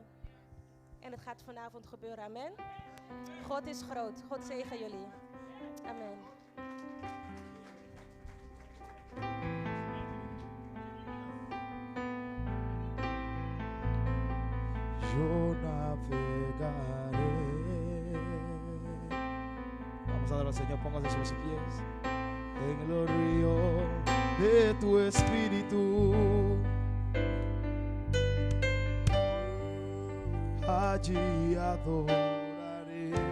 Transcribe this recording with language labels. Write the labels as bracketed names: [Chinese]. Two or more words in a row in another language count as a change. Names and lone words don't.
[Dutch] En het gaat vanavond gebeuren, amen. God is groot, God zegen jullie. Amen. [Spanish] Yo navegaré. Vamos a dar al Señor, póngase sobre sus pies. En los ríos de tu espíritu allí adoraré.